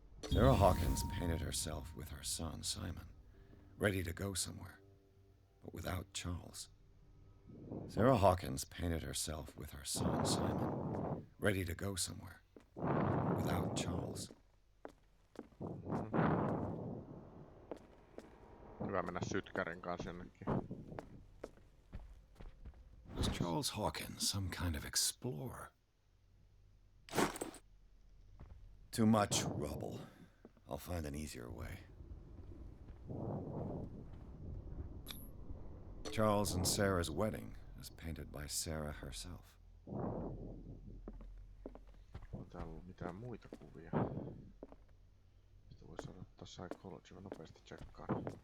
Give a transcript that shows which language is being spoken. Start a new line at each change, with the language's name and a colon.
English: Sarah Hawkins painted herself with her son, Simon, ready to go somewhere, but without Charles. Sarah Hawkins painted herself with her son, Simon, ready to go somewhere, but without Charles.
Finnish: Hyvä mennä sytkärin kanssa jonnekin.
English: Was Charles Hawkins some kind of explorer? Too much rubble. I'll find an easier way. Charles and Sarah's wedding was painted by Sarah herself.
Finnish: Onko täällä ollut mitään muita kuvia? Sitä voisi odottaa psychology, mä nopeasti tsekkaan.